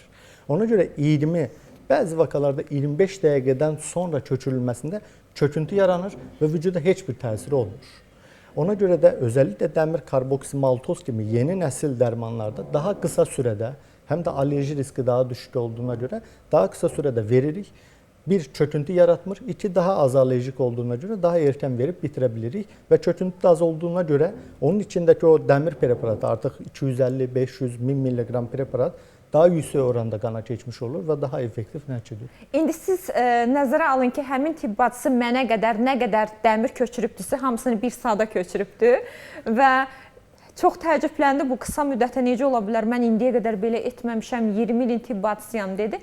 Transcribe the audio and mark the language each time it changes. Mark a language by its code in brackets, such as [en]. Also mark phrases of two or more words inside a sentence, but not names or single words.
[az] Ona görə 20, bəzi vakalarda 25 dəqiqədən sonra köçürülməsində çöküntü yaranır və vücuda heç bir təsiri olmur. Ona görə də özəlliklə dəmir karboksimaltoz kimi yeni nəsil dərmanlarda daha qısa sürədə, həm də allerji riski daha düşük olduğuna görə daha qısa sürədə veririk. bir, çöküntü yaratmır. [tr] İki, daha az alerjik olduğuna göre daha erken verip bitirebilirik. Ve çöküntü de az olduğuna göre onun içindeki o demir preparatı artık 250, 500, 1000 milligram preparat daha yüksek oranda qana keçmiş olur [az] və daha effektiv nəticədir. İndi siz nəzərə alın ki, həmin tibb bacısı mənə qədər nə qədər dəmir köçürübdüsə, hamısını bir saata köçürübdü və çox təəccübləndi bu qısa müddətə necə ola bilər, mən indiyə qədər belə etməmişəm, 20 ilin tibb bacısıyam dedi.